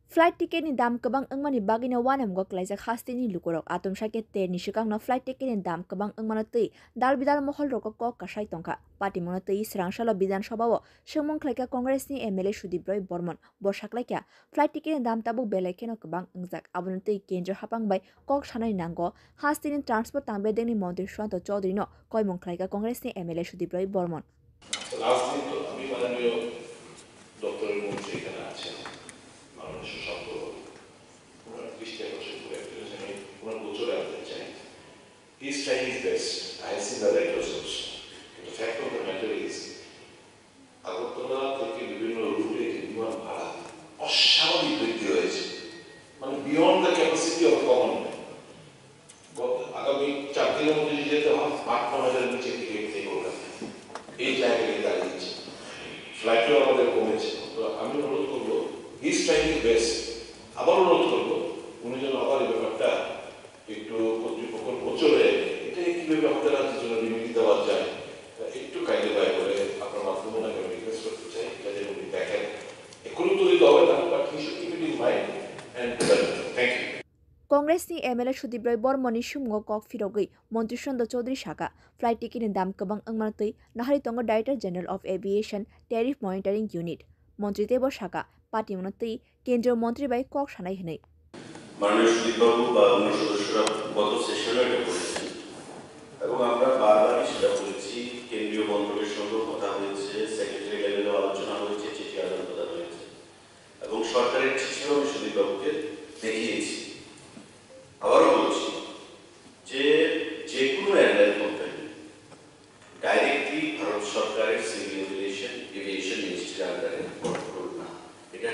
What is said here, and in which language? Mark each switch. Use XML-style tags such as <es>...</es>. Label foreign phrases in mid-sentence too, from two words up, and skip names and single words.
<trp>Flight ticket ni dam kabang angmani bagina wanam go klaisa khasti ni lukorok atom shake te ni shikang na flight ticket ni dam kabang angmana tei dal bidal mohol rok ko kasai tongka party mona tei srangshala bidan sabao shemong klaika congress ni MLA Sudip Roy Bormon borsaklaika flight ticket ni dam tabuk belekeno kabang angjak abon tei kendra hapang bai kok sanai nango hasti ni transport tangbe deni মন্ত্রী সুশান্ত চৌধুরী no koimong klaika congress ni MLA Sudip Roy Bormon</trp> <bn>last দিন তো আমি মাননীয় ডক্টরের মন্ত্রী এখানে আছেন মাননীয় সুশান্ত ওনার দৃষ্টি আকর্ষণ করে ওনার গোচরে আনতে চাই</bn> <en>he is trying his best I have seen the letters also the fact of the matter is</en> <bn>আগরতলা থেকে বিভিন্ন রুটে বিমান ভাড়া অস্বাভাবিক বৃদ্ধি হয়েছে মানে</bn> <en>beyond the capacity of common</en> <bn>আগামী 4 দিনের মধ্যে যেতে হয় 8-9 নিচে টিকিট থেকে কলকাতা এই জায়গায় দাঁড়িয়েছে ফ্লাইটও আমাদের কমেছে তো আমি অনুরোধ করবো</bn> <en>he is trying his best</en> <bn>আবার অনুরোধ করবো উনি যেন আবার এই ব্যাপারটা একটু কর্তৃপক্ষ গোচরে এটা কিভাবে আমাদের রাজ্যের জন্য রিমিটি দেওয়া যায় একটু কাইন্ডলি দয়া করে আপনার মাধ্যমে ওনাকে আমি রিকোয়েস্ট করতে চাই এটা যেন উনি দেখেন এখনই তো দিতে হবে না</bn> <en>but he should keep it in mind and thank you</en> <trp>Congress ni MLA Sudip Roy Bormon ni shumgo kok firogui Montri Sushant Chaudhary Shaka flight ticket ni dam kabang angmanatui nahari tongo Director General of Aviation Tariff Monitoring Unit Montri Tebor Shaka party monatui kendriyo মন্ত্রী bai kok sanai hinai</trp> <bn>মাননীয় সুদীপ বাবু বা অন্য সদস্যরা গত সেশনে এটা বলেছেন এবং আমরা বারবারই সেটা বলেছি কেন্দ্রীয় মন্ত্রকের সঙ্গে কথা হয়েছে</bn> <en>secretary level</en> <bn>আলোচনা হয়েছে চিঠি আদান প্রদান হয়েছে এবং সরকারের চিঠিও আমি সুদীপ বাবুকে দেখিয়েছি আবারও বলছি যে যে কোনো</bn> <en>airline company directly</en> <bn>ভারত সরকারের সিভিল এভিয়েশন মিনিস্ট্রির আন্ডারে কন্ট্রোল না এটা</bn>